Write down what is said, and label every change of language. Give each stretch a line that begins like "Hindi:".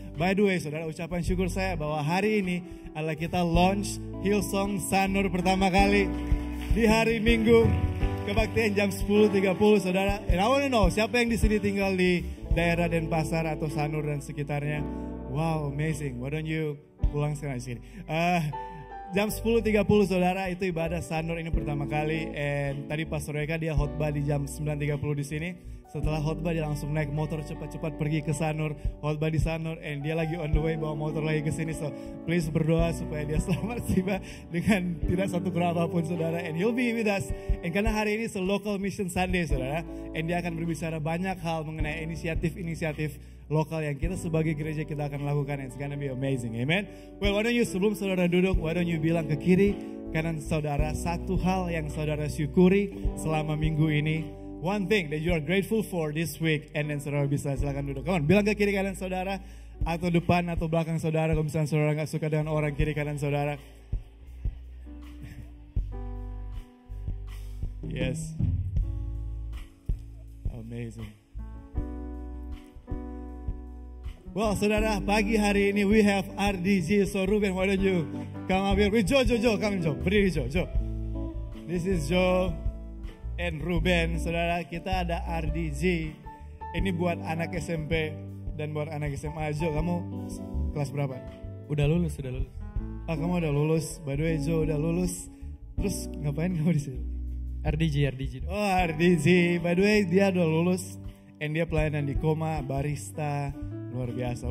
English: By the way,
Indonesian: saudara, ucapan syukur saya bahwa hari ini adalah kita launch Hillsong Sanur pertama kali di hari Minggu. Kebaktian jam 10.30, saudara.
English: And I want to know,
Indonesian: siapa yang di sini tinggal di daerah Denpasar atau Sanur dan sekitarnya?
English: Wow, amazing. Why don't you
Indonesian: pulang sekarang di sini? Jam 10.30, saudara, itu ibadah Sanur ini pertama kali. And tadi Pastor Eka dia khotbah di jam 9.30 di sini. Setelah khotbah dia langsung naik motor cepat-cepat pergi ke Sanur, khotbah di Sanur, and dia lagi
English: on the way
Indonesian: bawa motor lagi ke sini.
English: So please
Indonesian: berdoa supaya dia selamat tiba dengan tidak satu kurang apapun, saudara.
English: And he'll be with us.
Indonesian: And karena hari ini
English: local mission Sunday,
Indonesian: saudara, and dia akan berbicara banyak hal mengenai inisiatif-inisiatif lokal yang kita sebagai gereja kita akan lakukan.
English: It's gonna be amazing,
Indonesian: amen. Well,
English: why don't you,
Indonesian: sebelum saudara duduk, why don't you bilang ke kiri kanan saudara satu hal yang saudara syukuri selama minggu ini.
English: One thing that you are grateful for this week, and then
Indonesian: saudara bisa silakan duduk.
English: Come on,
Indonesian: bilang ke kiri kanan saudara, atau depan atau belakang saudara. Kalau misalnya saudara nggak suka dengan orang kiri kanan saudara.
English: Yes, amazing.
Indonesian: Well, saudara, pagi hari ini
English: we have RDG. So Ruben, why don't you come up here with Joe, come Joe,
Indonesian: berdiri Joe.
English: This is Joe and Ruben, saudara.
Indonesian: Kita ada RDG. Ini buat anak SMP dan buat anak SMA. Jo, kamu kelas berapa? Udah lulus. Ah, kamu udah lulus. By the way, Jo udah lulus. Terus ngapain kamu di sini? RDG. Oh, RDG.
English: By the way,
Indonesian: dia udah lulus. And dia pelayanan di Koma, barista. Luar biasa.